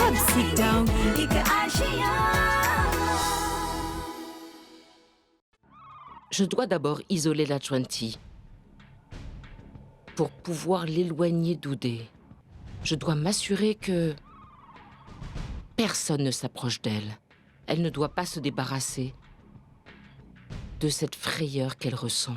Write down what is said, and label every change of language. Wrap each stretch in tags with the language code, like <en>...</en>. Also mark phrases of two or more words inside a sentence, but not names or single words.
<fr>sit down एक आशिया. Je dois d'abord isoler la 20 pour pouvoir l'éloigner d'Oudé. Je dois m'assurer que personne ne s'approche d'elle. Elle ne doit pas se débarrasser de cette frayeur qu'elle ressent.</fr>